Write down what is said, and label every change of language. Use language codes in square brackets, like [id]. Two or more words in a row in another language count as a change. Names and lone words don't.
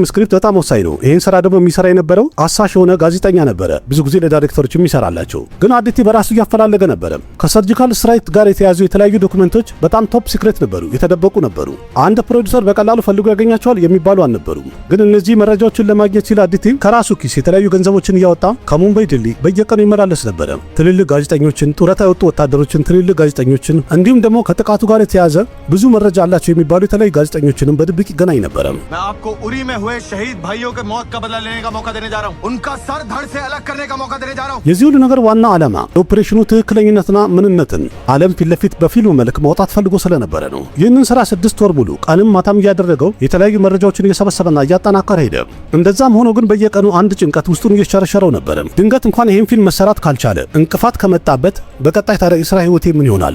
[am] ስክሪፕት በጣም ወሳኝ ነው። ይህን ስራ ደግሞ የሚሰራ የነበረው አሳሽ የሆነ ጋዜጠኛ ነበረ፣ ብዙ ጊዜ ለዳይሬክተሮች የሚሰራላቸው። ግን አዲቲ በራሱ እያፈላለገ ነበረ። ከሰርጂካል ስትራይክ ጋር የተያዙ የተለያዩ ዶክመንቶች በጣም [en] top secret [am] ነበሩ፣ የተደበቁ ነበሩ። አንድ ፕሮዲውሰር በቀላሉ ፈልጎ ያገኛቸዋል የሚባሉ አልነበሩም። ግን እነዚህ መረጃዎችን ለማግኘት ሲል አዲቲ ከራሱ ኪስ የተለያዩ ገንዘቦችን እያወጣ ከሙምባይ ድልድይ በየቀኑ ይመላለስ ነበረ። ትልልቅ ጋዜጠኞችን፣ ጡረታ የወጡ ወታደሮችን፣ ትልልቅ ጋዜጠኞችን እንዲሁም ደግሞ ከጥቃቱ ጋር የተያዘ ብዙ መረጃ አላቸው የሚባሉ የተለያዩ ጋዜጠኞችንም በድብቅ ይገናኝ ነበረ። [hi] मैं आपको उरी में हुए शहीद भाइयों के मौत का बदला लेने का मौका देने जा रहा हूं। उनका सर धड़ से अलग करने का मौका देने जा रहा हूं। [am] የዚህ ሁሉ ነገር ዋና ዓላማ የኦፕሬሽኑ ትክክለኝነትና ምንነትን ዓለም ፊት ለፊት በፊልም መልክ ማውጣት ፈልጎ ስለነበረ ነው። ይህንን ስራ 6 ወር ሙሉ ቀንም ማታም እያደረገው የተለያዩ መረጃዎችን እየሰበሰበና እያጠናከረ ሄደ። እንደዛም ሆኖ ግን በየቀኑ አንድ ጭንቀት ውስጡን እየሸረሸረው ነበረ። ድንገት እንኳን ይህን ፊልም መሰራት ካልቻለ እንቅፋት ከመጣበት በቀጣይ ታዲያ የሥራ ህይወቴ ምን ይሆናል?